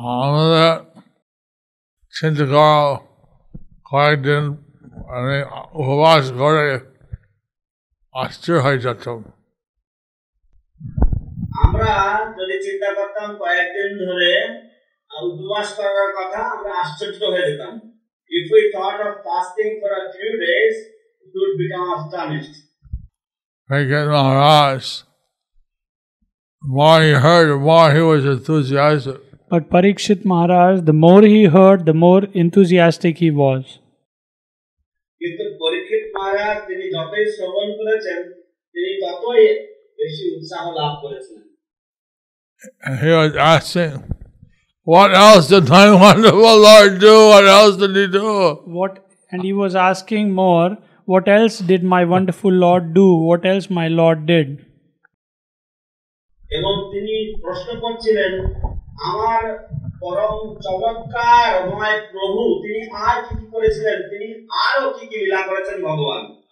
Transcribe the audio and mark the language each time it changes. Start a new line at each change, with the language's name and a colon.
Bangla: আমাদের চিন্তা করা কয়েকদিন আমি উপবাস করে আশ্চর্য হয়ে যেতাম। আমরা যদি চিন্তা করতাম কয়েকদিন ধরে উপবাস করার কথা, আমরা আশ্চর্য হয়ে যেতাম।
English: If we thought of fasting for a few days, we would become astonished. Parikshit Maharaj, the more he heard, the more he was enthusiastic. But Parikshit Maharaj, the more he heard, the more enthusiastic he was.
Bangla: কিন্তু পরীক্ষিত মহারাজ তিনি যতই শ্রবণ করেছেন, তিনি ততই বেশি উৎসাহ লাভ করেছেন।
English: And he was asking, what else did my wonderful Lord do? What else did he do? And he was asking more, what else did my wonderful Lord do? What else my Lord did?
Bangla: এবং তিনি প্রশ্ন করছিলেন, আমার পরম চমৎকারময় প্রভু তিনি আর কি কি করেছিলেন, তিনি আরো কি কি লীলা করেছেন ভগবান।